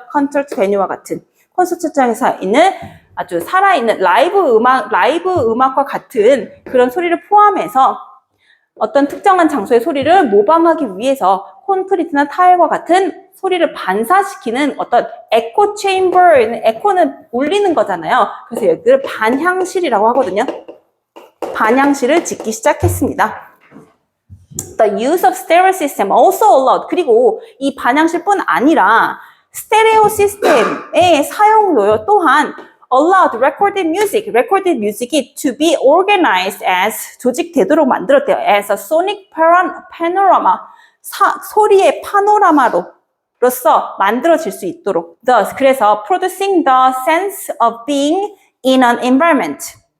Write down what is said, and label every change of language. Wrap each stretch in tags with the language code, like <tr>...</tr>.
<ko>콘서트 베뉴와 같은 콘서트장에서 있는 아주 살아있는 라이브 음악과 같은 그런 소리를 포함해서 어떤 특정한 장소의 소리를 모방하기 위해서 콘크리트나 타일과 같은 소리를 반사시키는 어떤 에코 체인버, 에코는 울리는 거잖아요. 그래서 여기를 반향실이라고 하거든요. 반향실을 짓기 시작했습니다.</ko> <en>The use of stereo system also allowed.</en> <ko>그리고 이 반향실뿐 아니라 스테레오 시스템의 사용도 또한</ko> <en>allowed recorded music</en> <ko>이</ko> <en>to be organized as</en> <ko>조직되도록 만들었대요.</ko> <en>as a sonic panorama</en> <ko>소리의 파노라마로서 만들어질 수 있도록.</ko> <en>Thus,</en> <ko>그래서</ko> <en>producing the sense of being in an environment.</en>